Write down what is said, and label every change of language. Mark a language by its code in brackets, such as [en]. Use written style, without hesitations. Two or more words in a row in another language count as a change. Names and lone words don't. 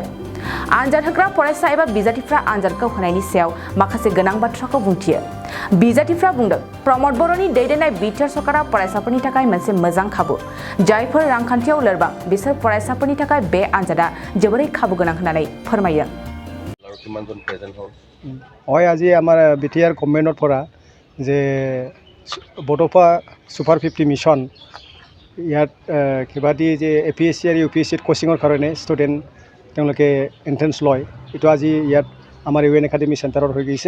[brx] आनजाद होग्रा फरायसा एबा बिजाथिफ्रा आनजादखौ होनायनि सायाव माखासे गोनां बाथ्राखौ बुंथियो। बिजाथिफ्रा बुंदों, प्रमद बर'नि दैदेननाय बिटिआर सरकारा फरायसाफोरनि थाखाय मोनसे मोजां खाबु। जायफोर रांखान्थियाव लोरबां बिसोर फरायसाफोरनि थाखाय बे आनजादा जोबोरै खाबु गोनां होननानै फोरमायो। [as] হয় আজি আমাৰ বিটিআर গভৰ্ণমেণ্টৰ পৰা যে বড'ফা সুপাৰ 50 মিছন ইয়াত কিবা দি যে এপিএছচি আৰু ইউপিএছচিত কোচিঙৰ কাৰণে ষ্টুডেণ্ট তেওঁলোকে এন্ট্ৰেন্স লয়। এইটো আজি ইয়াত আমাৰ ইউএন একাডেমি চেণ্টাৰত হৈ গৈছে।